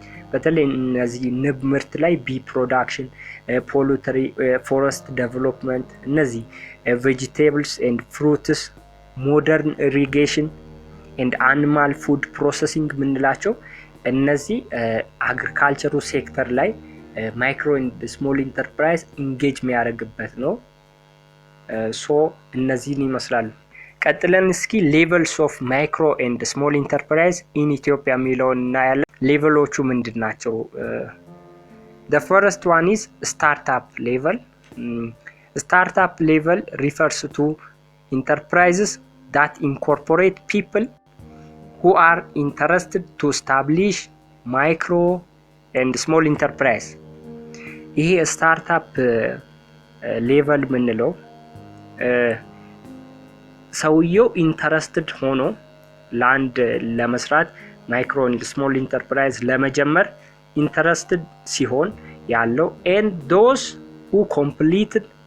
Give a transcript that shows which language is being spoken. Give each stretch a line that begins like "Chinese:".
Amharic: በተለይ እነዚህ ንብ ምርት ላይ
English: bee production, poultry, forest development
Amharic: እነዚህ
English: vegetables and fruits, modern irrigation and animal food processing
Amharic: ምንላቸው እነዚህ አግሪካልቸሩ ሴክተር ላይ ማይክሮ ኤንድ ስሞል ኢንተርፕራይዝ ኢንጌጅ የሚያደርግበት ነው። ሶ እነዚህን ይመስላሉ። ቀጥለን እስኪ ሌቨልስ ኦፍ ማይክሮ ኤንድ ስሞል ኢንተርፕራይዝ ኢን ኢትዮጵያ የሚለውን እናያለን። ሌቨሎቹ ምንድን ናቸው?
English: the first one is startup level. startup level refers to enterprises that incorporate people who are interested to establish micro and small enterprise.
Amharic: ይሄ ስታርታፕ ሌቨል ምንለው ሰውየው ኢንተረስትድ ሆኖ ላንድ ለመስራት ማይክሮ ኤንድ ስሞል ኢንተርፕራይዝ ለመጀመር ኢንተረስትድ ሲሆን ያለው
English: and those who completed